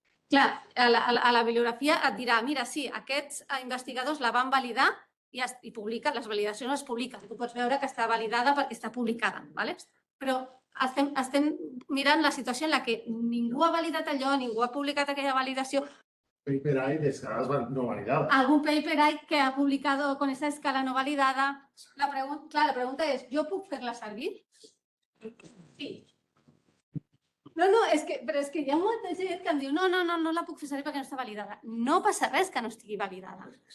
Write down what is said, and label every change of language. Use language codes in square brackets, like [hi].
[ca] Clar, a la bibliografia et dirà, mira, sí, aquests investigadors la van validar i publiquen, les validacions les publiquen. Tu pots veure que està validada perquè està publicada, ¿vale? Però estem mirant la situació en la que ningú ha validat allò, ningú ha publicat aquella validació. [es] Paper hay de escalas no validadas. Algún paper hay que ha publicado con esa escala no validada. [ca] La pregunta és, jo puc fer-la servir? Sí. No, però és que hi ha molta gent que em diu no la puc fer servir perquè no està validada. No passa res que no estigui validada.